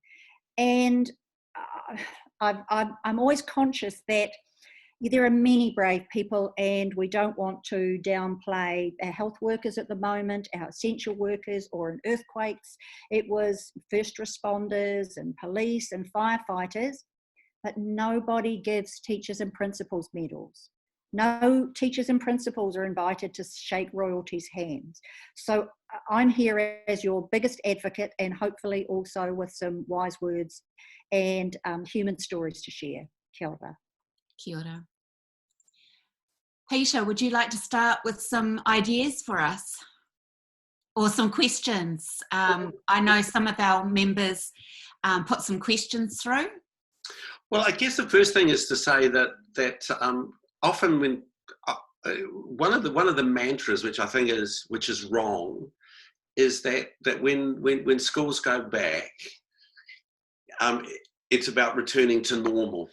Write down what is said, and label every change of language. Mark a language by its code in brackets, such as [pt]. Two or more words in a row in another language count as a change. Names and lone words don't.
[en] And I'm always conscious that there are many brave people, and we don't want to downplay our health workers at the moment, our essential workers, or in earthquakes, it was first responders and police and firefighters, but nobody gives teachers and principals medals. No teachers and principals are invited to shake royalty's hands. So I'm here as your biggest advocate, and hopefully also with some wise words and human stories to share. [mi] Kia ora. Kia ora. [en] Peter, would you like to start with some ideas for us? Or some questions? I know some of our members put some questions through. Well, I guess the first thing is to say that often when one of the mantras which I think is wrong is that when schools go back, it's about returning to normal.